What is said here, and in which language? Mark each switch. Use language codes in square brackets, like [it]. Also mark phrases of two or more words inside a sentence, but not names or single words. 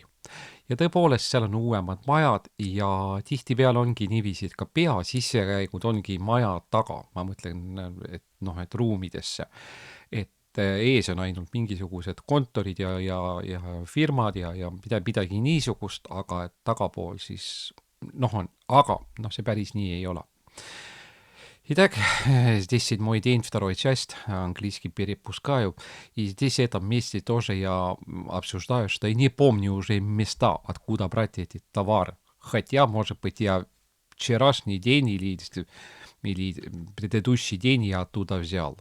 [et] Ja tõepoolest seal on uuemad majad ja tihtipeale ongi niiviisi, et ka pea sissekäigud ongi maja taga. Ma mõtlen, et ruumidesse. Et ees on ainult mingisugused kontorid ja firmad ja midagi niisugust, aga et tagapool siis see päris nii ei ole. [ru] Итак, здесь 7 день, 2 часть, английский перепускаю. И здесь в этом месте тоже я обсуждаю, что я не помню уже места, откуда брать эти товары. Хотя, может быть, я вчерашний день или предыдущий день я оттуда взял.